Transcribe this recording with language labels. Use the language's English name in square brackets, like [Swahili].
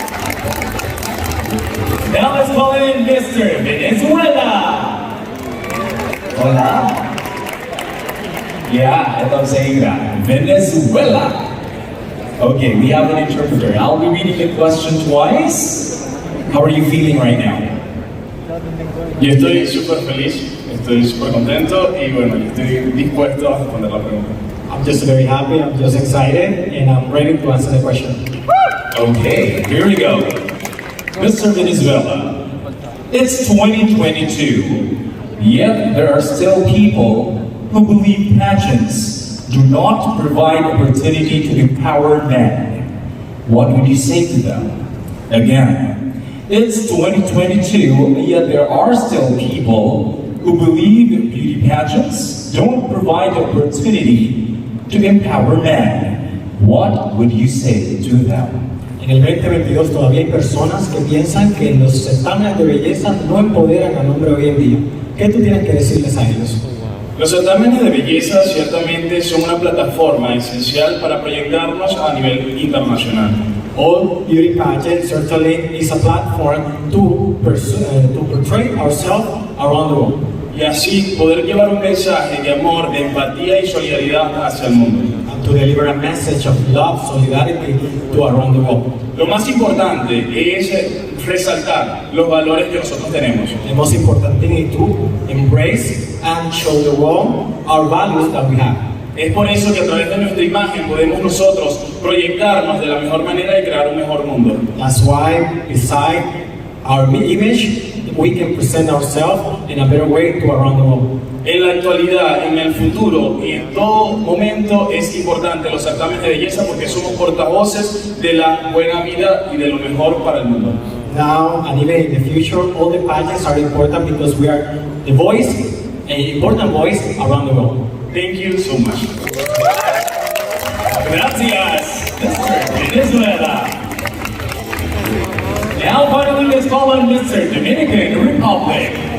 [English] Now let's call in Mr. Venezuela. [Spanish] Hola. [English] Yeah, I love saying that. Venezuela. Okay, we have an interpreter. I'll be reading the question twice. How are you feeling right now? [Spanish] Yo estoy súper feliz, estoy súper contento y bueno, estoy dispuesto a responder la pregunta. [English] I'm just very happy, I'm just excited, and I'm ready to answer the question. Okay, here we go. Mr. Venezuela, it's 2022, yet there are still people who believe pageants do not provide opportunity to empower men. What would you say to them? Again, it's 2022, yet there are still people who believe beauty pageants don't provide opportunity to empower men. What would you say to them? [Spanish] En el 2022 todavía hay personas que piensan que los certámenes de belleza no empoderan al hombre hoy en día. ¿Qué tú tienes que decirles a ellos? Los certámenes de belleza ciertamente son una plataforma esencial para proyectarnos a nivel internacional. [English] All beauty pageant certainly is a platform to portray ourselves around the world. [Spanish] Y así poder llevar un mensaje de amor, de empatía y solidaridad hacia el mundo. [English] And to deliver a message of love, solidarity to around the world. [Spanish] Lo más importante es resaltar los valores que nosotros tenemos. [English] The most important thing is to embrace and show the world our values that we have. [Spanish] Es por eso que a través de nuestra imagen podemos nosotros proyectarnos de la mejor manera y crear un mejor mundo. [English] That's why, beside our image, we can present ourselves in a better way to around the world. [Spanish] En la actualidad, en el futuro y en todo momento es importante los certámenes de belleza porque somos portavoces de la buena vida y de lo mejor para el mundo. [English] Now and even in the future, all the pageants are important because we are the voice, an important voice around the world. Thank you so much. [Spanish] Gracias, [English] Mr. Venezuela. Now finally let's call on Mr. Dominican Republic.